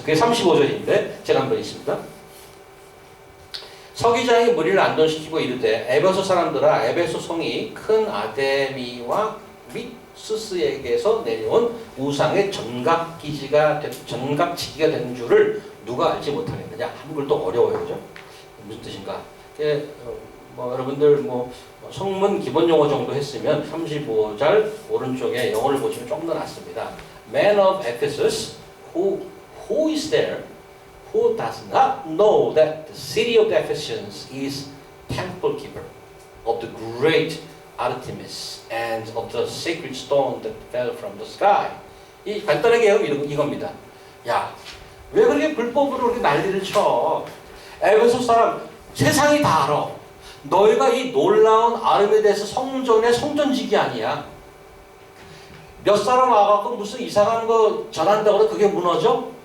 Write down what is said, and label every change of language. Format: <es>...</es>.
<ko>그게 35절인데 제가 한번 읽습니다. 서기장이 무리를 안전시키고 이르되 에베소 사람들아 에베소 성이 큰 아데미와 및 스스에게서 내려온 우상의 전각치기가 된 줄을 누가 알지 못하겠느냐. 한글도 어려워요, 그죠? 무슨 뜻인가? 여러분들 성문 기본 용어 정도 했으면 35절 오른쪽에 영어를 보시면 좀 더 낫습니다.</ko> <en>Man of Ephesus, who is there, who does not know that the city of the Ephesians is temple keeper of the great Artemis and of the sacred stone that fell from the sky.</en> <ko>이 간단하게 이겁니다. 야, 왜 그렇게 불법으로 그렇게 난리를 쳐? 에베소 사람 세상이 다 알아. 너희가 이 놀라운 아르메데스 성전의 성전직이 아니야. 몇 사람 와갖고 무슨 이상한 거 전한다고 해서 그게 무너져?</ko>